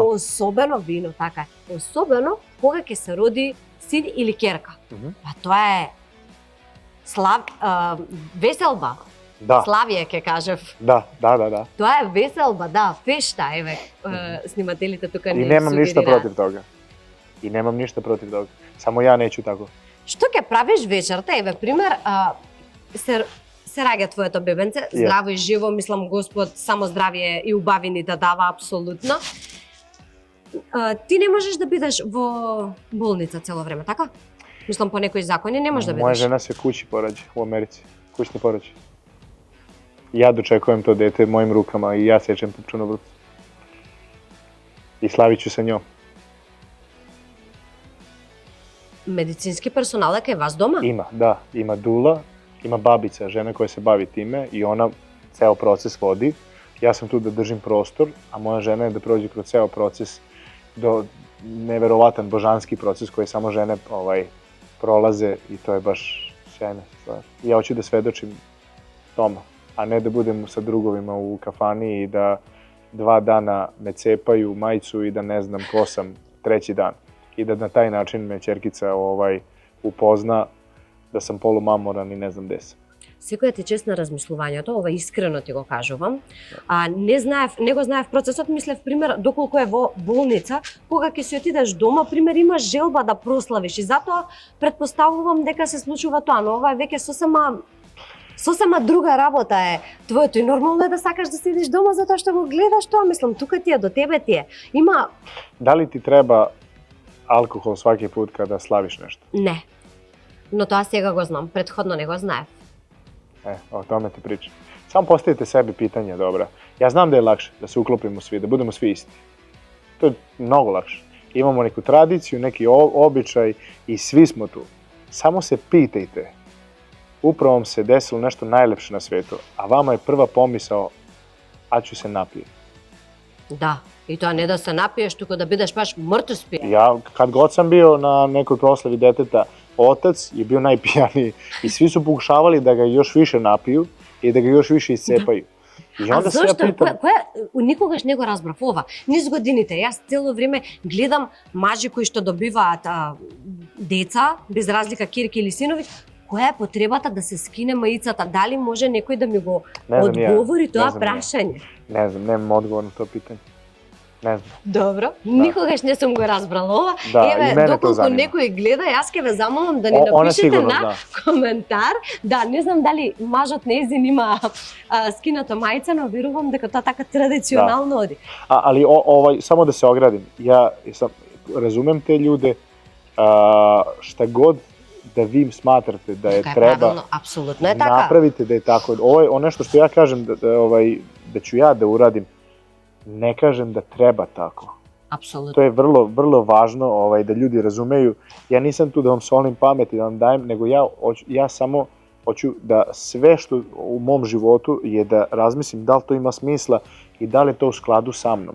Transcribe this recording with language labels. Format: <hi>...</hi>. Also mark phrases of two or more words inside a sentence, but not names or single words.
<mk>особено вино, така е. Особено кога ќе се роди син или ќерка. Па тоа е веселба.</mk> <sr>Da,</sr> <mk>Славие ќе кажев.</mk> <sr>da.</sr> <mk>Тоа е веселба, да, фешта, еве, снимателите тука</mk> <sr>I</sr> <mk>ни</mk> <sr>nemam ništa</sr> <mk>сугерираат.</mk> <sr>protiv toga. Samo ja neću tako.</sr> <mk>Што ќе правиш вечерта? Еве, пример, се раѓа твоето бебенце, здраво и живо, мислам Господ само здравие и убавини да дава апсолутно. Ти не можеш да бидеш во болница цело време, така? Мислам по некои закони не можеш да бидеш.</mk> <sr>Moja žena se kući porađa u Americi. Kućni porođaj. Ja dočekujem to dete mojim rukama i ja sečem pupčanu vrpcu. I slavit ću sa njom.</sr> <mk>Медицински персонал е кај вас дома?</mk> <sr>Ima dula, ima babica, žena koja se bavi time i ona ceo proces vodi. Ja sam tu da držim prostor, a moja žena je da prođe kroz ceo proces do neverovatan božanski proces koji samo žene prolaze i to je baš sjajna stvar. Ja hoću da svedočim tome, a ne da budem sa drugovima u kafani i da 2 dana me cepaju majicu i da ne znam ko sam 3. dan. I da na taj način me ćerkica upozna da sam polumamoran i ne znam gde sam.</sr> <mk>Секоја ти чест на размислувањето, ова искрено ти го кажувам. Не го знаев процесот, мислев пример доколку е во болница, кога ќе си отидеш дома, пример имаш желба да прославиш и затоа претпоставувам дека се случува тоа, но ова е веќе сосема друга работа е твоето и нормално е да сакаш да седиш дома затоа што го гледаш тоа, мислам тука ти е, до тебе ти е. Има</mk> <sr>Da li ti treba alkohol svaki put kada slaviš nešto?</sr> <mk>Не. Но тоа сега го знам, претходно не го знаев.</mk> <sr>O tome ti pričam. Samo postavite sebi pitanje, dobra. Ja znam da je lakše da se uklopimo svi, da budemo svi isti. To je mnogo lakše. Imamo neku tradiciju, neki običaj i svi smo tu. Samo se pitajte, upravo vam se desilo nešto najlepše na svetu, a vama je prva pomisao, a ću se napijeti. Da, i to ne da se napiješ, tuko da budeš baš mrtav spijen. Ja, kad god sam bio na nekoj proslavi deteta, otac je bio najpijaniji i svi su pokušavali da ga još više napiju i da ga još više iscepaju. I</sr> <mk>А</mk> <sr>onda se ja</sr> <mk>зошто?</mk> <sr>pitam,</sr> <mk>Никогаш не го разбрав ова. Низ годините, јас цело време гледам мажи кои што добиваат деца, без разлика ќерки или синови, која е потребата да се скине маицата? Дали може некој да ми го</mk> <sr>Не знам ја.</sr> <mk>одговори</mk> <sr>Не</sr> <mk>тоа</mk> <sr>знам ја.</sr> <mk>прашање?</mk> <sr>ne znam, nemam odgovor na to pitanje. Ne znam.</sr> <mk>Добро, никогаш не сум го разбрала ова. Да, и мене Еве, тоа доколку занима. некој гледа, јас ќе ве замолам да ни Она напишете сигурно, на да. коментар. Да, не знам дали мажот нејзин има скината мајца, но верувам дека тоа така традиционално оди.</mk> <sr>Ali samo da se ogradim, ja razumem te ljude, šta god da vi smatrate da je</sr> <mk>Така е</mk> <sr>treba,</sr> <mk>правилно, апсолутно е така.</mk> <sr>napravite da je tako. Ovo nešto što ja kažem da ću ja da uradim, ne kažem da treba tako.</sr> <mk>Апсолутно.</mk> <sr>To je vrlo, vrlo važno da ljudi razumeju. Ja nisam tu da vam solim pamet i da vam dajem, nego ja samo hoću da sve što u mom životu je da razmislim da li to ima smisla i da li je to u skladu sa mnom.</sr>